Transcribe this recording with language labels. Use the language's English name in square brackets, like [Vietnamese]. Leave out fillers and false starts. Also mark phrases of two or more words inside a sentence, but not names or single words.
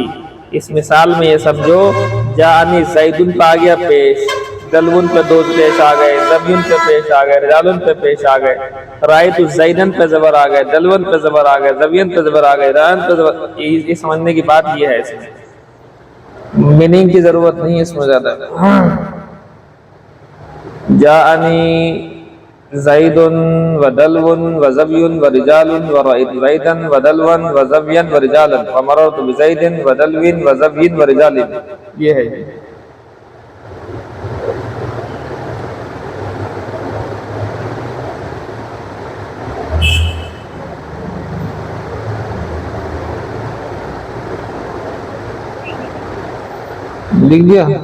[Urdu] اس مثال میں یہ سمجھو [Arabic] جاءنی زیدن [Urdu] پہ آ گیا پیش، دلون پہ دو پیش آ گئے، زبیون پہ پیش آ گئے، رجالن پہ پیش آ گئے، [Arabic] رأیت زیدن [Urdu] پہ زبر آ گئے، دلون پہ زبر آ گئے، زبین پہ زبر آ گئے، ران پہ زبر، یہ سمجھنے کی بات یہ ہے، اس میں میننگ کی ضرورت نہیں ہے اس میں زیادہ۔ [Arabic] جاءنی زید و دلو و زبی و رجال ورأیت زیدا و دلوا و زبیا و رجالا ومررت بزید و دلو و زبی و رجال، [Urdu] یہ ہے۔ لکھ دیا۔